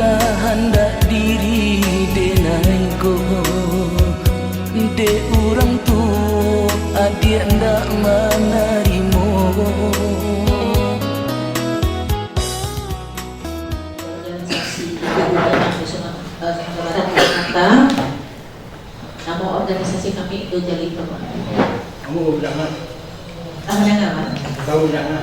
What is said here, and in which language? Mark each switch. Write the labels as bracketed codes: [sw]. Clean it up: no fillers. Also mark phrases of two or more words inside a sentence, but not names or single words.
[min] hendak diri denai ko de orang tua adik ndak menerimo. [id] Nama organisasi kami itu jadi apa? Kamu jangan. Kamu jangan. Tahu jangan.